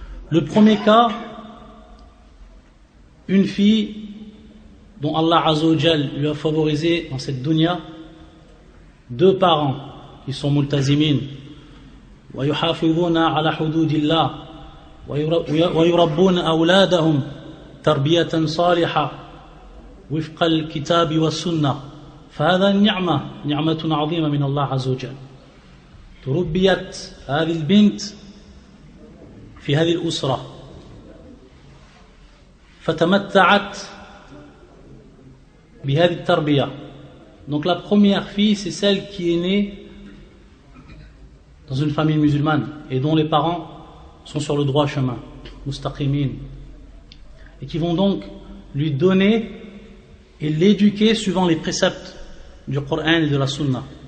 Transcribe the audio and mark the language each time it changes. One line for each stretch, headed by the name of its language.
French: Le premier cas, une fille dont Allah Azza wa Jal lui a favorisé dans cette dunya deux parents qui sont
Arabic: multazimin wa yuhafidhuna ala hududillah wa yurabbuna awladahum tarbiyatan salihah wifqa al-kitab wa sunnah فهذا نعمة عظيمة من الله عز وجل. تربيت هذه البنت في هذه الأسرة فتمتعت بهذه التربية.
French: Donc la première fille, c'est celle qui est née dans une famille musulmane et dont les parents sont sur le droit chemin, mustaqimin, et qui vont donc lui donner et l'éduquer suivant les préceptes du Coran et de la Sunna.